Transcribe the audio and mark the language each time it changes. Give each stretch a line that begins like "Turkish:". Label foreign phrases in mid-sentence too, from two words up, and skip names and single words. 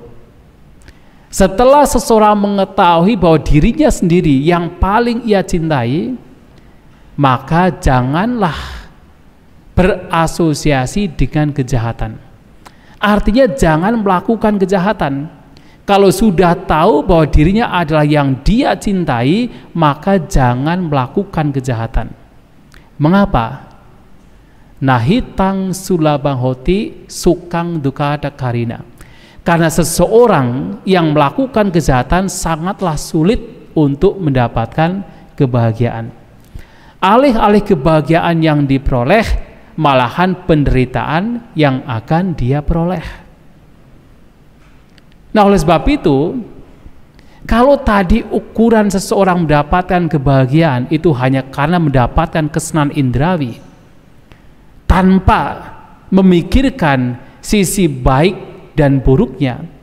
Indonesian: Setelah seseorang mengetahui bahwa dirinya sendiri yang paling ia cintai, maka janganlah berasosiasi dengan kejahatan. Artinya jangan melakukan kejahatan. Kalau sudah tahu bahwa dirinya adalah yang dia cintai, maka jangan melakukan kejahatan. Mengapa?
Pali: Nahitang sulabang hoti sukang dukada karina.
Indonesian: Karena seseorang yang melakukan kejahatan sangatlah sulit untuk mendapatkan kebahagiaan. Alih-alih kebahagiaan yang diperoleh, malahan penderitaan yang akan dia peroleh. Nah, oleh sebab itu, kalau tadi ukuran seseorang mendapatkan kebahagiaan itu hanya karena mendapatkan kesenangan indrawi, tanpa memikirkan sisi baik dan buruknya,